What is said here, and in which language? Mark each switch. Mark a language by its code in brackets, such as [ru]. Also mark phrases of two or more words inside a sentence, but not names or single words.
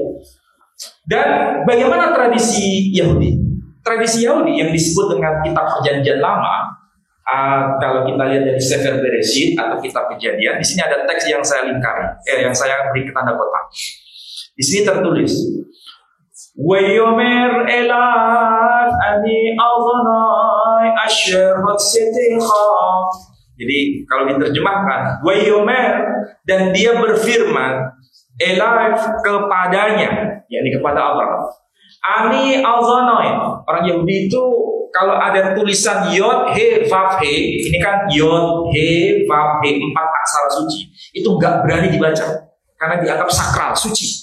[id] Dan bagaimana tradisi Yahudi? Tradisi Yahudi yang disebut dengan kitab Perjanjian Lama, kalau kita lihat dari Sefer Bereshit atau kitab Kejadian, di sini ada teks yang saya lingkari, yang saya beri tanda kotak. Di sini tertulis, [he] ויאמר אליו אני אדני אשר הוצאתיך. [id] Jadi kalau diterjemahkan, Wayomer, dan dia berfirman, elat kepadanya, yakni kepada Abraham. [he] אני אדני, [id] orang Yahudi itu kalau ada tulisan [he] יוד הא וו הא, [id] ini kan [he] יוד הא וו הא, [id] 4 aksara suci, itu nggak berani dibaca karena dianggap sakral, suci.